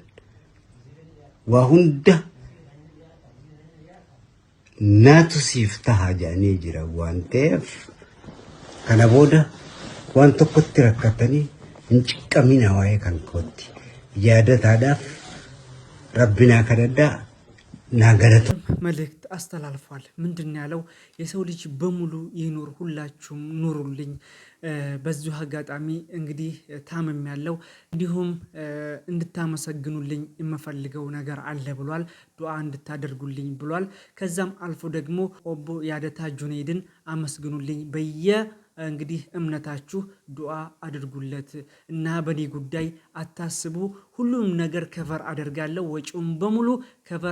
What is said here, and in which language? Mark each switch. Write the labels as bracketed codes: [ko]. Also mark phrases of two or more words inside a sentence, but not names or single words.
[om] Waa hunda naatu siif taha jedhanii jiran waan ta'eef kana booda waan tokkotti rakkatanii hin ciqqamina waa'ee kan kootti. Yaadataadhaaf Rabbi naa kadhadhaa naa galatu [am] መልእክት አስተላልፏል። ምንድን ያለው? የሰው ልጅ በሙሉ ይኑር፣ ሁላችሁም ኑሩልኝ። በዚሁ አጋጣሚ እንግዲህ ታመም ያለው እንዲሁም እንድታመሰግኑልኝ የምፈልገው ነገር አለ ብሏል። ዱዓ እንድታደርጉልኝ ብሏል። ከዛም አልፎ ደግሞ ኦቦ ያደታ ጁነይድን አመስግኑልኝ እንግዲህ እምነታችሁ ዱዓ አድርጉለት እና በኔ ጉዳይ አታስቡ፣ ሁሉም ነገር ከቨር አደርጋለሁ፣ ወጪውን በሙሉ ከቨር